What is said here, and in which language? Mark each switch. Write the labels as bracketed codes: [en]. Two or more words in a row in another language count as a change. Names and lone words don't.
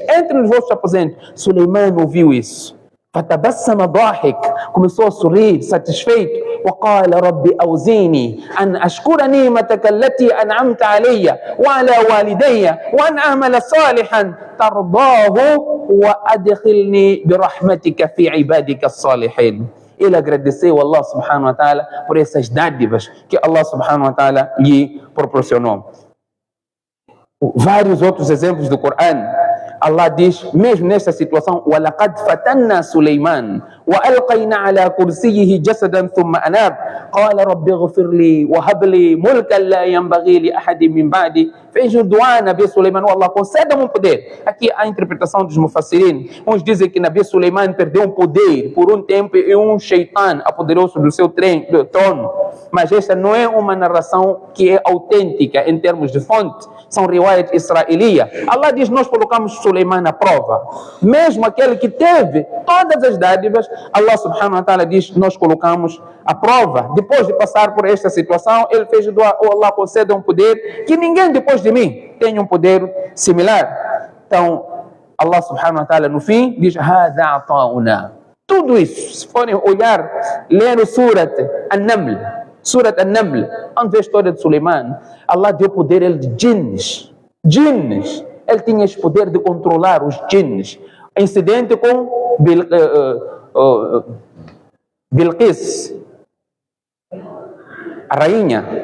[pt] Entrem nos vossos aposentos. Suleiman ouviu isso. [ar] فتبسم ضاحك, [pt] começou a sorrir satisfeito. [ar] وقال ربي أوزيني أن أشكر نعمتك التي أنعمت علي وعلى والدي وأن أعمل صالحا ترضاه وأدخلني برحمتك في عبادك الصالحين. [pt] Ele agradeceu a Allah [ar] سبحانه وتعالى [pt] por essas dádivas que Allah [ar] سبحانه وتعالى [pt] lhe proporcionou. Vários outros exemplos do Coran. Allah diz, mesmo nesta situação, [ar] وَلَقَدْ فَتَنَّا سُلَيْمَانَ وَأَلْقَيْنَا عَلَى كُرْسِيِّهِ جَسَدًا ثُمَّ أَنَابَ قَالَ رَبِّ اغْفِرْ لِي وَهَبْ لِي مُلْكًا لَا يَنبَغِي لِأَحَدٍ مِّن بَعْدِي. [pt] Fez o duá a Nabi Suleiman, Allah conceda-me um poder. Aqui a interpretação dos mufassirin. Uns dizem que Nabi Suleiman perdeu um poder por um tempo e um shaitan apoderou-se do seu trono. Mas esta não é uma narração que é autêntica em termos de fonte. São [ar] روايات إسرائيلية. [pt] Allah diz, nós colocamos Suleiman à prova. Mesmo aquele que teve todas as dádivas, Allah [ar] سبحانه وتعالى [pt] diz, nós colocamos à prova. Depois de passar por esta situação, ele fez o dua, oh Allah, conceda um poder que ninguém depois de mim tem um poder similar. Então, Allah [ar] سبحانه وتعالى [pt] no fim diz, [ar] هذا عطاؤنا. [pt] Tudo isso, se forem olhar, ler o Surat An-Naml, Surat An-Naml, onde vê a história de Suleiman, Allah deu poder ele de djinns. Ele tinha esse poder de controlar os djinns. Incidente com Bilqis, a rainha.